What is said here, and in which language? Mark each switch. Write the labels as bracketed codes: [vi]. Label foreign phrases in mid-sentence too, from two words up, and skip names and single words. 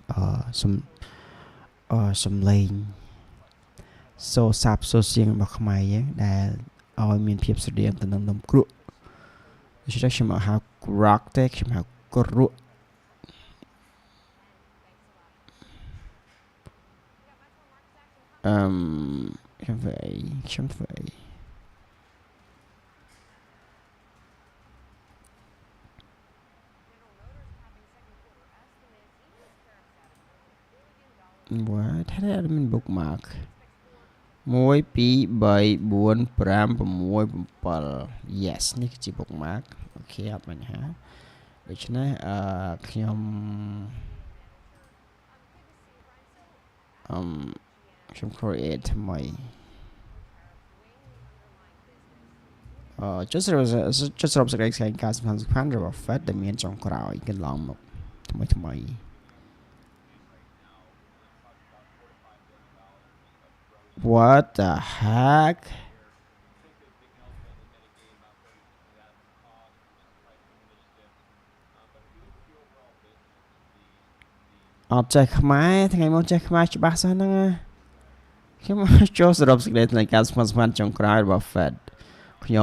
[km] សំឡេងសូសាប់សូសៀងរបស់ ខ្មែរយើងដែលឲ្យមានភាពស្រដៀងទៅនឹងនំគ្រក់ដូច្នេះខ្ញុំហៅ Grok តែខ្ញុំហៅគ្រក់ខ្ញុំធ្វើអី What? [en] How did I mean bookmark? 1 2 3 4 5 6 7 Yes [km] នេះគឺជា bookmark អូខេអត់បញ្ហាដូច្នេះខ្ញុំcreate ថ្មីចុះសរុបសេចក្តីស្វែងការសំខាន់របស់ Fed ដែលមានចុងក្រោយកន្លងមកថ្មី [en] What the heck [km] អត់ចេះខ្មែរថ្ងៃមុនចេះខ្មែរច្បាស់សោះហ្នឹងខ្ញុំចូលសរុបសេចក្តីថ្លែងការណ៍សំខាន់ចុងក្រោយរបស់ Fed ខ្ញុំ